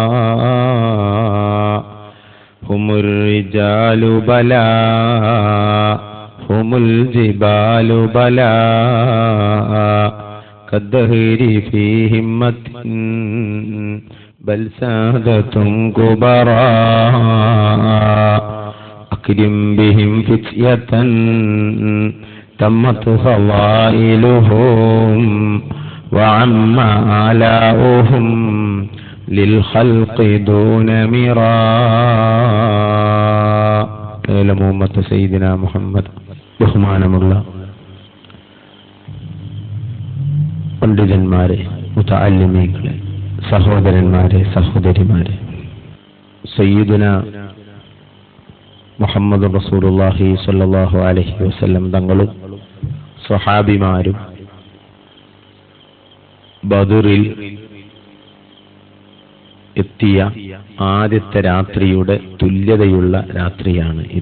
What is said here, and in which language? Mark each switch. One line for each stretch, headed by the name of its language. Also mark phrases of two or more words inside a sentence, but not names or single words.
Arabic: همُ الرجالُ بلا همُ الجبالُ بلا كالدهرِ في همةٍ بل سادةٌ كبرى. أكرم بهم فتيةً تمت فضائلهم وعمّ آلاؤهم لل خلقِ دون مرا. محمد سيدنا محمد.
Malayalam: ബഹുമാനമുള്ള പണ്ഡിതന്മാരെ, മുതഅല്ലിമീങ്ങളെ, സഹോദരന്മാരെ, സഹോദരിമാരെ,
Arabic: سيدنا محمد رسول الله صلى الله عليه وسلم
Malayalam: തങ്ങളും സ്വഹാബിമാരും ബദറിൽ എത്തിയ ആദ്യത്തെ രാത്രിയുടെ തുല്യതയുള്ള രാത്രിയാണ് ഇത്.